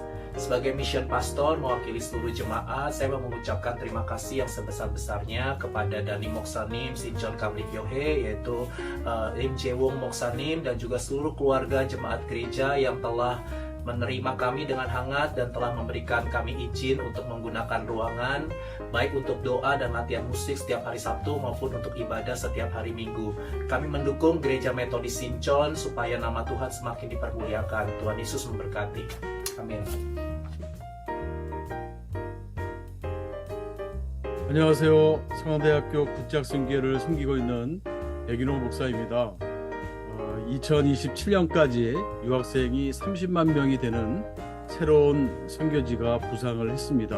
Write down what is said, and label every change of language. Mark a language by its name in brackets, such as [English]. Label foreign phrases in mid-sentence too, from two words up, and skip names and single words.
[Indonesian] Sebagai [English] mission pastor [Indonesian] mewakili seluruh jemaat, saya mau mengucapkan terima kasih yang sebesar-besarnya kepada Dani Moksanim Sinchon Kamlik Yohe, yaitu Lim Jae-wong Moksanim, dan juga seluruh keluarga jemaat gereja yang telah menerima kami dengan hangat dan telah memberikan kami izin untuk menggunakan ruangan baik untuk doa dan latihan musik setiap hari Sabtu maupun untuk ibadah setiap hari Minggu. Kami mendukung Gereja Metodis Sinchon supaya nama Tuhan semakin dipermuliakan. Tuhan Yesus memberkati. Amin. [Korean] 안녕하세요. 성안대학교 국제학생교회를 섬기고 있는 백인호 목사입니다. 2027년까지 유학생이 30만 명이 되는 새로운 선교지가 부상을 했습니다.